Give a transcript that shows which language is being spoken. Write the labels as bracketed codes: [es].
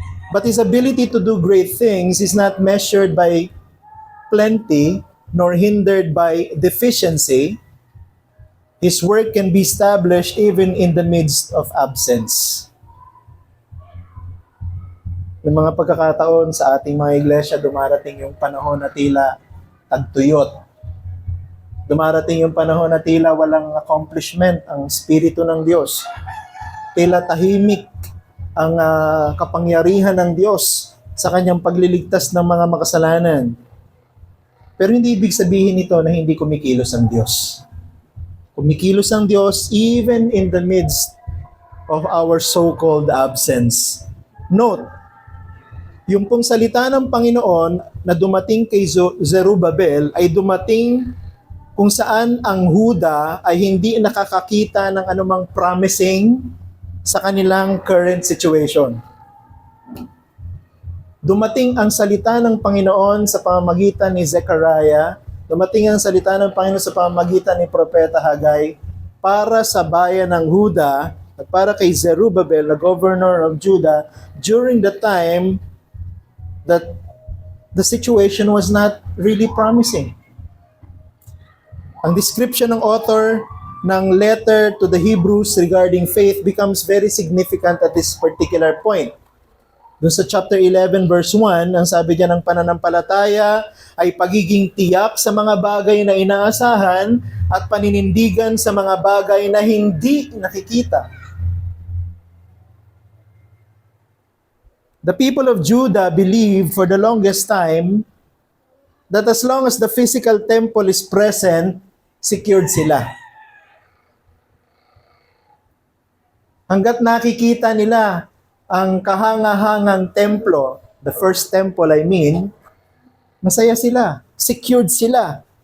[en] But His ability to do great things is not measured by plenty nor hindered by deficiency. His work can be established even in the midst of absence. [tl] Yung mga pagkakataon sa ating mga iglesia, dumarating yung panahon na tila tagtuyot. Dumarating yung panahon na tila walang accomplishment ang Espiritu ng Diyos. Tila tahimik ang kapangyarihan ng Diyos sa kanyang pagliligtas ng mga makasalanan. Pero hindi ibig sabihin nito na hindi kumikilos ang Diyos. Kumikilos ang Diyos [en] even in the midst of our so-called absence. [tl] Note, yung pong salita ng Panginoon na dumating kay Zerubbabel ay dumating kung saan ang Huda ay hindi nakakakita ng anumang promising sa kanilang current situation. Dumating ang salita ng Panginoon sa pamamagitan ni Zechariah, dumating ang salita ng Panginoon sa pamamagitan ni Propeta Haggai para sa bayan ng Huda at para kay Zerubbabel, [en] the governor of Judah, during the time that the situation was not really promising. [tl] Ang description ng author ng [en] letter to the Hebrews regarding faith becomes very significant at this particular point. [tl] Doon sa chapter 11 verse 1, ang sabi diyan ng pananampalataya ay pagiging tiyak sa mga bagay na inaasahan at paninindigan sa mga bagay na hindi nakikita. [en] The people of Judah believed for the longest time that as long as the physical temple is present, [tl] secured sila. Hanggat nakikita nila ang kahanga-hangang templo, [en] the first temple I mean, [tl] masaya sila, secured sila.